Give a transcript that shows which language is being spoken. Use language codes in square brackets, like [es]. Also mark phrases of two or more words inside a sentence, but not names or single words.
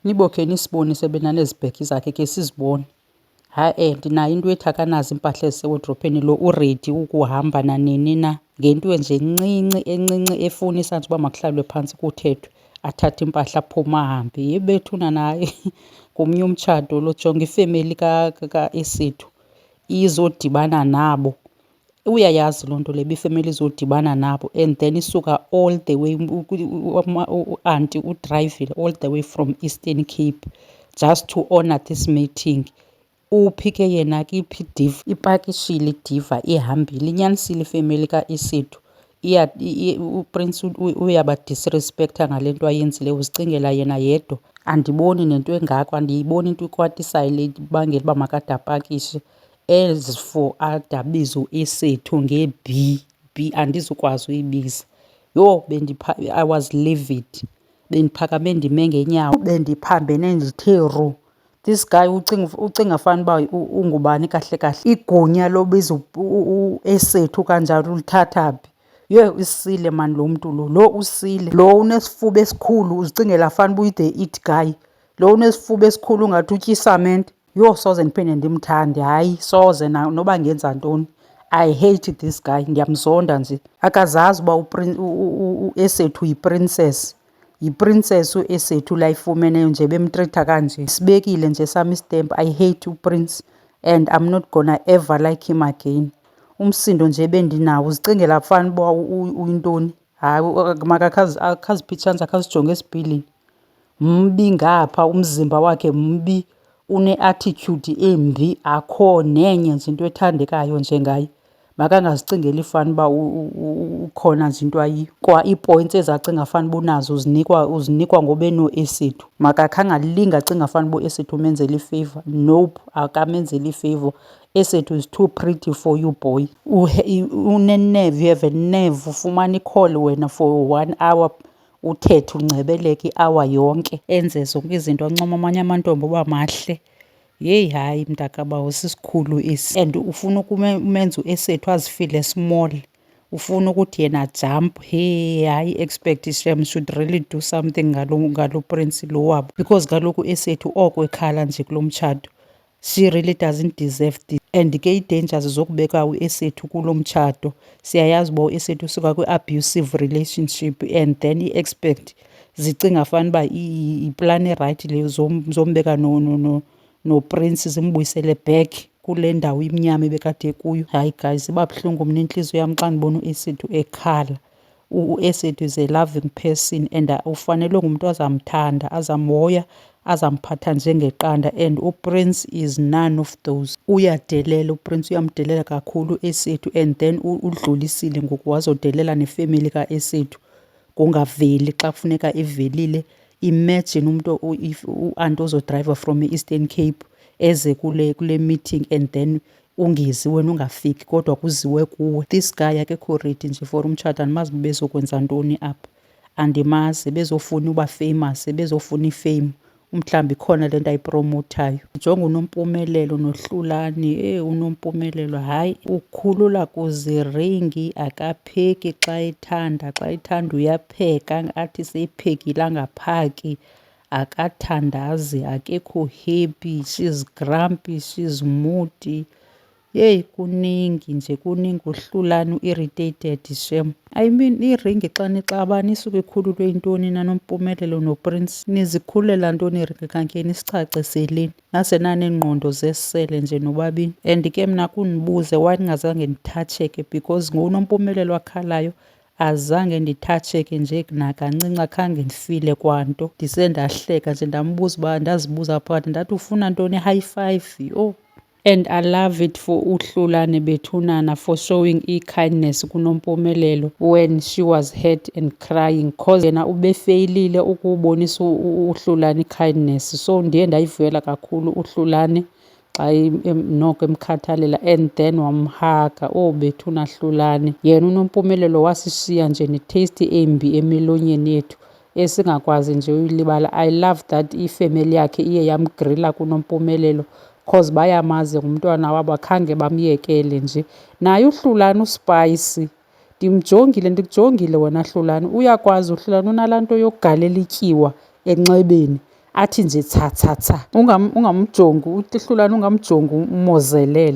[xh] Nibokhe nisibonise benanezi bheki zakhe ke sizibone. Hayi ndinayo into ethi akanazo impahla ezisewardrobe-ini, lo uredi ukuhamba nanini na ngento nje encinci efunisa nje uba makuhlalwe phantsi kuthethwe, athathe impahla aphuma ahambe. Yebethuna naye ngomnye umtshato lo. Jonga ifemeli kaEsethu izodibana nabo. Uyayazi loo nto le ifemeli izodibana nabo [en] and then [xh] isuka [en] all the way [xh] u-aunty udrayivile [en] all the way from Eastern Cape just to honour this meeting. [xh] Uphi ke yena ke iphi ipakishile idiva ihambile. Inyanisile ifemeli kaEsethu uPrince uyabadisrespecta ngale nto ayenzile. Uzicingela yena yedwa. Andiboni nento engako, andiyiboni into ikwatisayo le ibangela uba makade apakishe. [en] As for [xh] adabizo eSethu nge-B andizukwazi uyibiza. [en] Yho I was livid. [xh] Bendiphakame ndime ngeenyawo, bendiphambene ndithe ru. [en] This guy [xh] ucinga fanuba ungubani kahle kahle. Igunya lobiza eSethu kanjalo ulithatha phi? Yhe usile mani lo mntu lo usile. Lo unesifuba esikhulu uzicingela fanuba uyi- [en] the it guy. [xh] Lo unesifuba esikhulu ungathi utya isamente. Yho soze ndiphinde ndimthande, hayi soze noba ngenza ntoni. [en] I hate this guy, [xh] ndiyamzonda nje. Akazazi uba eSethu yiprincess. Yiprincess eSethu layifumeneyo nje bemtritha kanje. Sibekile nje sam istempu. [en] I hate uPrince and I'm not gonna ever like him again. [xh] Umsindo nje bendinawo uzicingela fanuba uyintoni. Hayi akaziphitshanisa akazijonge esibhilini. Mbi ngapha, umzimba wakhe mbi, une-attitude embi, akho nenye nje into ethandekayo njengaye. Makangazicingeli fanuba ukhona nje into ayiyo. Kwa ii-points ezacinga fanuba unazo uzinikwa ngobeno-eSethu. Makakhe angalinge acinga fanuba uEsethu umenzela ifavor. Nope, akamenzeli ifavor. [en] eSethu is too pretty for you boy. Unenerve, you have a nerve. [xh] Ufumana i-call wena for 1 hour uthethe uncebeleke i-hour yonke enze zonke izinto ancoma amanye amantombi uba mahle. Yeyi hayi mntakabawo sisikhulu esi. And ufuna umenza uEsethu azifile small. Ufuna ukuthi yena jump. Hey hayi expect Shem [en] should really do something [xh] ngalo Prince lo wabo, because kaloku eSethu oko ekhala nje kulo mtshato. [en] She really doesn't deserve this. [xh] And ke ii-dangers zokubeka uEsethu kulo mtshato, siyayazi uba uEsethu usuka kwi-abusive relationship [en] and then [xh] i-expect zicinga fanuba iplani erayithi leyo zombeka noPrince zimbuyisele back kule ndawo imnyama ebekade kuyo. Hayi guys, iba buhlungu mna intliziyo yam xa ndibona uEsethu ekhala. uEsethu [en] is a loving person and [xh] ufanele ngumntu azamthanda, azamhoya, azamphatha njengeqanda, [en] and uPrince is none of those. [xh] Uyadelela uPrince, uyamdelela kakhulu eSethu [en] and then [xh] udlulisile ngoku wazodelela nefemeli kaEsethu kungaveli xa kufuneka evelile. Imagine umntu u-aunty ozodrayiva from e-Eastern Cape eze kule meeting [en] and then [xh] ungizi wena ungafiki kodwa kuziwe kuwe. [en] This guy akekho ready nje for umtshato. [xh] Andimazi bezokwenza ntoni apha, andimazi. Bezofuna uba famous, bezofuna ifame, mhlawumbi ikhona le nto ayipromothayo. Jonga uNompumelelo noHlulani. uNompumelelo hayi ukhulula kuziringi, akapheki xa ethanda uyapheka athi seyiphekile angaphaki. Akathandazi, akekho [en] happy, she's grumpy, she's moody. [xh] Yeyi kuningi nje, kuningi. uHlulani u-irritated Shem. [en] I mean [xh] iringi xa nixabana isuke ikhululwe yintoni na Nompumelelo noPrince? Nizikhulela ntoni iringi kanti nisicaciseleni? Nase naneengqondo zesele nje nobabini. And ke mna kundibuze why ndingazange ndithatsheke, because ngoUNompumelelo akhalayo azange ndithatsheke nje nakancinci, akhange ndifile kwanto. Ndise ndahleka nje ndambuza uba, ndazibuza phakathi ndathi ufuna ntoni, i-high five? [en] Yho And I love it for uHlulane Bethunana for showing i-kindness kuNompumelelo when she was hurt and crying cause [xh] yena ubefeyilile ukubonisa uHlulane [en] i-kindness. [xh] So ndiye ndayivuyela kakhulu uHlulane xa noko emkhathalela [en] and then [xh] wamhaga. Oh Bethuna Hlulane, yena uNompumelelo wasishiya nje ne-taste embi emilonyeni yethu esingakwazi nje uyilibala. [en] I love that [xh] ifemeli yakhe iye yamgrila kuNompumelelo cause bayamazi ngumntwana wabo akhange bamyekele nje. Naye uHlulane uSpicy ndikujongile wena Hlulane, uyakwazi uHlulane, unalaa nto yokugalela ityiwa enxebeni athi nje tsa ungamjongi uHlulane, ungamjongi umozelele.